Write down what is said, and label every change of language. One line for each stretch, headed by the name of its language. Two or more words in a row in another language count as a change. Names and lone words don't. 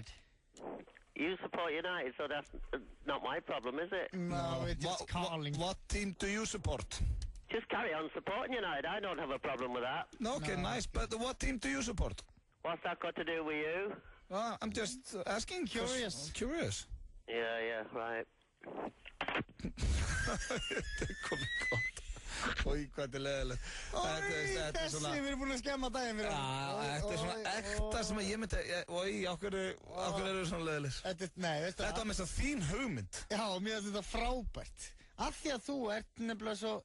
English: You support United, so that's not my problem, is it? No, it's just calling. What team do you support? Just carry on supporting United. I don't have a problem with that. Okay, nice. But what team do you support? What's that got to do with you? I'm just asking. Curious. Curious. Yeah, right.
Icelandic: Þetta komið gott. Ói, hvað þetta leðilegt. Þessi, við erum búin að skemma daginn fyrir hann. Þetta svona ekta sem ég myndi... Ói, okkur eru þið svona leðilegir? Þetta var með þess að þín hugmynd. Já, mér finnst þetta frábært. Af því að þú ert nefnilega svo...